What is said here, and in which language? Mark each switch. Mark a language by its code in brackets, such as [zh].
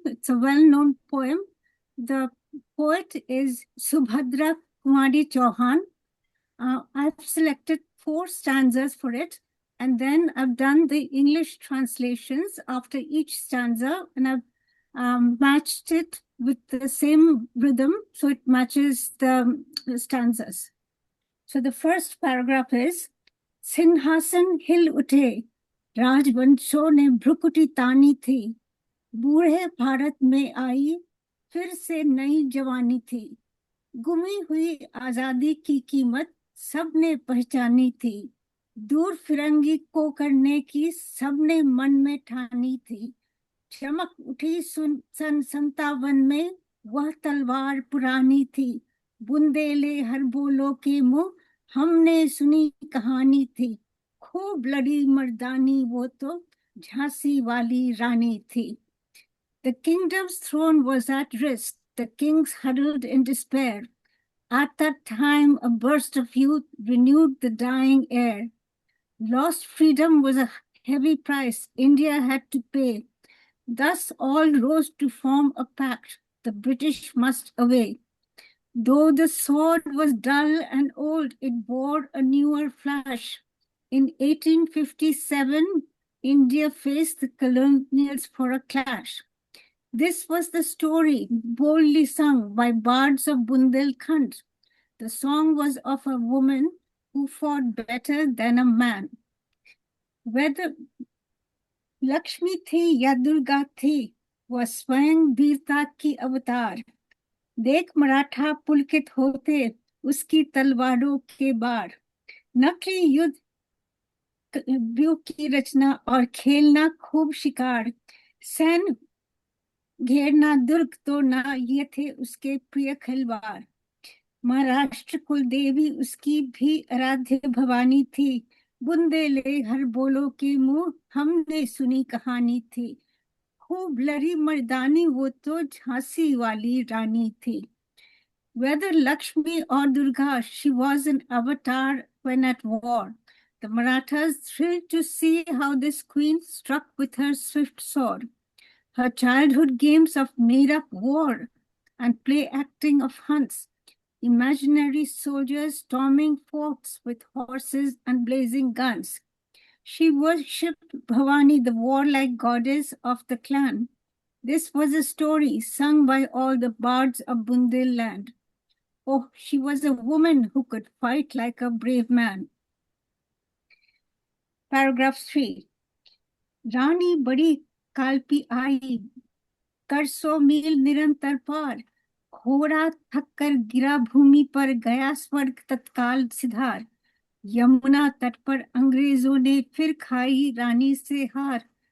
[en] It's a well-known poem. The poet is Subhadra Kumari Chauhan. I've selected 4 stanzas for it, and then I've done the English translations after each stanza, and I've matched it with the same rhythm, so it matches the stanzas. So the first paragraph is, [hi] सिंहासन हिल उठे, राजवंशों ने भ्रुकुटी तानी थी, बूढ़े भारत में आई फिर से नई जवानी थी, गुमी हुई आजादी की कीमत सबने पहचानी थी, दूर फिरंगी को करने की सबने मन में ठानी थी, चमक उठी सन 57 में वह तलवार पुरानी थी, बुंदेले हर बोलो के मुंह हमने सुनी कहानी थी, खूब लड़ी मर्दानी वो तो झांसी वाली रानी थी. [en] The kingdom's throne was at risk. The kings huddled in despair. At that time, a burst of youth renewed the dying air. Lost freedom was a heavy price India had to pay. Thus all rose to form a pact. The British must away. Though the sword was dull and old, it bore a newer flash. In 1857, India faced the colonials for a clash. This was the story boldly sung by bards of Bundelkhand. The song was of a woman who fought better than a man. [hi] Whether Lakshmi थी या दुर्गा थी, वह स्वयं वीरता की अवतार. देख मराठा पुलकित होते उसकी तलवारों के बार. नकली युद्ध व्यूह की रचना और खेलना खूब शिकार. सैन्य घेरना दुर्ग तोड़ना ये थे उसके प्रिय खिलवाड़. महाराष्ट्र कुलदेवी उसकी भी आराध्य भवानी थी. बुंदेले हर बोलो के मुंह हमने सुनी कहानी थी. खूब लड़ी मर्दानी वो तो झांसी वाली रानी थी. [en] Whether Lakshmi or Durga, she was an avatar when at war. The Marathas thrilled to see how this queen struck with her swift sword. Her childhood games of made-up war and play acting of hunts, imaginary soldiers storming forts with horses and blazing guns. She worshipped Bhavani, the warlike goddess of the clan. This was a story sung by all the bards of Bundelkhand. Oh, she was a woman who could fight like a brave man. Paragraph 3. [hi] Rani badi kalpi आई, कर 100 मील निरंतर पार. घोड़ा थककर गिरा भूमि पर, गया स्वर्ग तत्काल सिधार. यमुना तट पर अंग्रेजों ने फिर खाई रानी से हार.